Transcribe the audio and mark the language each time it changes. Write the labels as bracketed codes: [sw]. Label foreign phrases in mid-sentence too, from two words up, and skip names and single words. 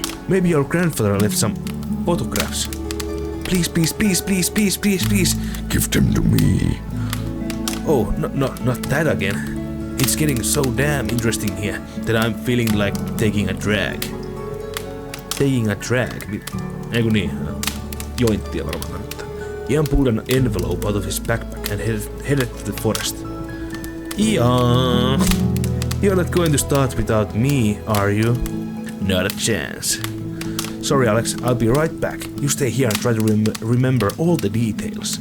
[en] Maybe your grandfather left some photographs. Please, give them to me. Oh, not that again. It's getting so damn interesting here that I'm feeling like taking a drag. Taking a drag? [fi] Eiku niin, jointtia varmaan kannattaa. [en] Ian pulled an envelope out of his backpack and headed to the forest. Ian! You're not going to start without me, are you? Not a chance. Sorry, Alex, I'll be right back. You stay here and try to remember all the details.